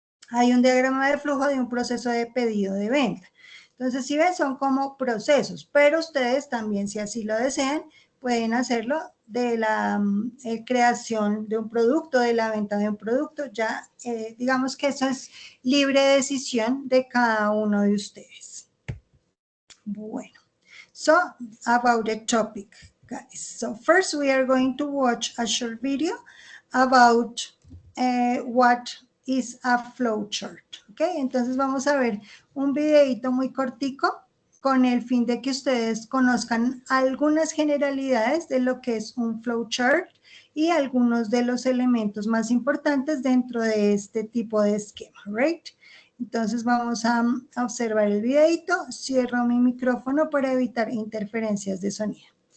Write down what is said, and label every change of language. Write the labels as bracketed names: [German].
[Spanish] Hay un diagrama de flujo de un proceso de pedido de venta. Entonces, si ven, son como procesos, pero ustedes también, si así lo desean, pueden hacerlo de la creación de un producto, de la venta de un producto. Ya, digamos que eso es libre decisión de cada uno de ustedes. Bueno, [English] so about the topic, guys. So first we are going to watch a short video about what is a flowchart. ¿Ok? [Spanish] Entonces vamos a ver un videito muy cortico con el fin de que ustedes conozcan algunas generalidades de lo que es un flowchart y algunos de los elementos más importantes dentro de este tipo de esquema, [English] right? [Spanish] Entonces vamos a observar el videito. Cierro mi micrófono para evitar interferencias de sonido.